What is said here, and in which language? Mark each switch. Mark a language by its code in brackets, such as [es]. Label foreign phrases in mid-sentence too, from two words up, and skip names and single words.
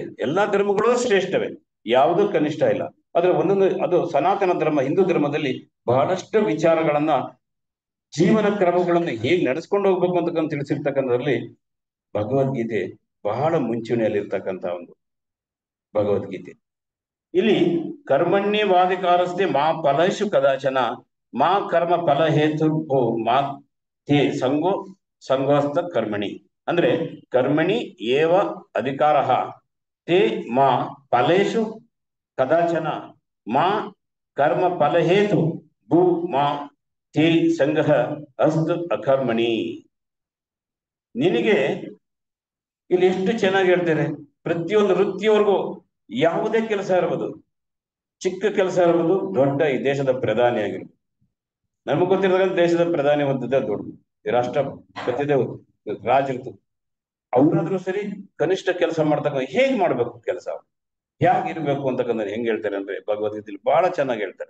[kn] ಎಲ್ಲಾ ಧರ್ಮಗಳು ಶ್ರೇಷ್ಠವೇ, ಯಾವುದೂ ಕನಿಷ್ಠ ಇಲ್ಲ. ಆದ್ರೆ ಅದು ಸನಾತನ ಧರ್ಮ, ಹಿಂದೂ ಧರ್ಮದಲ್ಲಿ ಬಹಳಷ್ಟು ವಿಚಾರಗಳನ್ನ, ಜೀವನ ಕ್ರಮಗಳನ್ನು ಹೇಗೆ ನಡೆಸ್ಕೊಂಡು ಹೋಗ್ಬೇಕು ಅಂತಕ್ಕಂಥ ತಿಳಿಸಿರ್ತಕ್ಕಂಥದ್ರಲ್ಲಿ ಭಗವದ್ಗೀತೆ ಬಹಳ ಮುಂಚೂಣಿಯಲ್ಲಿರ್ತಕ್ಕಂಥ ಒಂದು ಭಗವದ್ಗೀತೆ. [sa] ಇಲ್ಲಿ ಕರ್ಮಣ್ಯವಾಧಿಕಾರಸ್ಥೆ ಮಾ ಫಲೇಷು ಕದಾಚನ ಮಾ ಕರ್ಮ ಫಲ ಹೇತು ಮಾ ತೇ ಸಂಗೋಸ್ತ ಕರ್ಮಣಿ. ಅಂದ್ರೆ ಕರ್ಮಣಿ ಏವ ಅಧಿಕಾರ ತೇ ಮಾ ಫಲೇಷು ಕದಾಚನ ಮಾ ಕರ್ಮ ಫಲ ಹೇತು ಭೂ ಮಾ ತೇ ಸಂಘ ಅಸ್ತು ಅಕರ್ಮಣಿ. [kn] ನಿನಗೆ ಇಲ್ಲಿ ಎಷ್ಟು ಚೆನ್ನಾಗಿ ಹೇಳ್ತಾರೆ. ಪ್ರತಿಯೊಂದು ವೃತ್ತಿಯವರೆಗೂ ಯಾವುದೇ ಕೆಲಸ ಇರ್ಬೋದು, ಚಿಕ್ಕ ಕೆಲಸ ಇರ್ಬೋದು, ದೊಡ್ಡ ಈ ದೇಶದ ಪ್ರಧಾನಿ ಆಗಿರ್ಬೋದು. ನಮಗ್ ಗೊತ್ತಿರೋದಾಗ ದೇಶದ ಪ್ರಧಾನಿ ಹೊಂದಿದ್ದೆ ದೊಡ್ಡದು, ರಾಷ್ಟ್ರಪತಿದೇ ರಾಜರು, ಅವ್ರಾದ್ರೂ ಸರಿ ಕನಿಷ್ಠ ಕೆಲಸ ಮಾಡ್ತಕ್ಕ ಹೇಗ್ ಮಾಡ್ಬೇಕು, ಕೆಲಸ ಹೇಗಿರ್ಬೇಕು ಅಂತಕ್ಕಂಥ ಹೆಂಗ್ ಹೇಳ್ತಾರೆ ಅಂದ್ರೆ ಭಗವದ್ಗೀತೆಯಲ್ಲಿ ಬಹಳ ಚೆನ್ನಾಗಿ ಹೇಳ್ತಾರೆ.